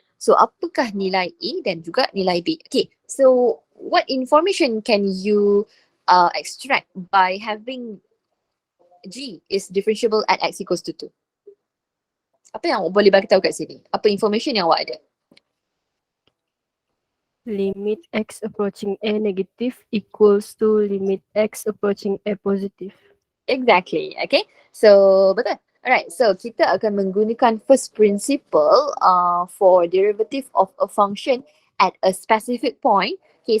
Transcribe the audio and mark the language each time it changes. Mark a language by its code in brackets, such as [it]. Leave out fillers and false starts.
[ms] So apakah nilai a dan juga nilai b? [en] Okay, so what information can you extract by having g is differentiable at x equals to 2? [ms] Apa yang awak boleh bagi tahu kat sini? Apa information yang awak ada? [en] Limit x approaching a negative equals to limit x approaching a positive. Exactly. Okay. [ms] So betul. [en] Alright. So [ms] kita akan menggunakan [en] first principle for derivative of a function at a specific point. Okay.